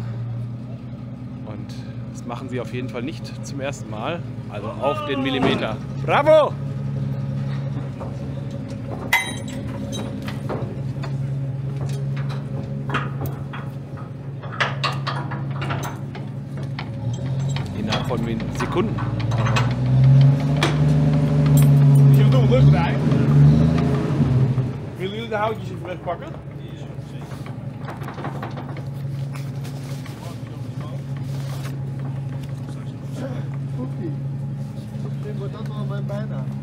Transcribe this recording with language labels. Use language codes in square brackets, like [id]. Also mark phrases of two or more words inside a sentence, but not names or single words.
[de] Und das machen sie auf jeden Fall nicht zum ersten Mal. Also auf den Millimeter. Bravo! Von Sekunden. [nl] Je doet lucht bij. Willen jullie de houtjes even wegpakken? Den wordt dat wel mijn bijnaam.